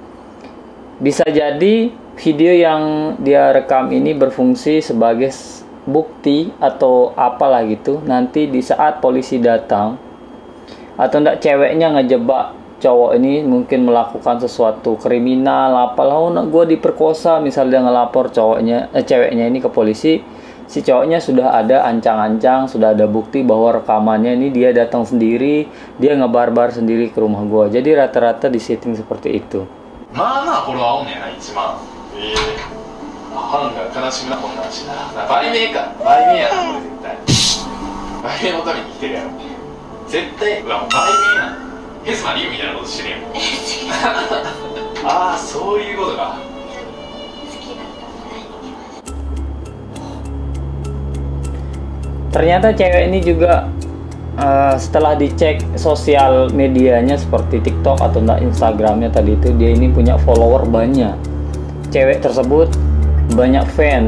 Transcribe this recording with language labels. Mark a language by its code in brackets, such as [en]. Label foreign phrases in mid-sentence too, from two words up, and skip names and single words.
[id] Bisa jadi video yang dia rekam ini berfungsi sebagai bukti atau apalah gitu, nanti di saat polisi datang atau enggak ceweknya ngejebak cowok ini mungkin melakukan sesuatu kriminal apalah, oh gue diperkosa, misalnya dia ngelapor ceweknya ini ke polisi, si cowoknya sudah ada ancang-ancang, sudah ada bukti bahwa rekamannya ini dia datang sendiri, dia ngebarbar sendiri ke rumah gue. Jadi rata-rata di setting seperti itu. [ja] まあまあフォロワーおんねんな、1万。ファンが悲しみなこんなんしな。売名か、売名やな、これ絶対。売名のために生きてるやろ。絶対、うわ、もう売名やな。ヘスマリュウみたいなことしてるやん。ああ、そういうことか。 [id] Ternyata cewek ini juga setelah dicek sosial medianya seperti TikTok atau enggak Instagramnya tadi itu, dia ini punya follower banyak. Cewek tersebut banyak fans.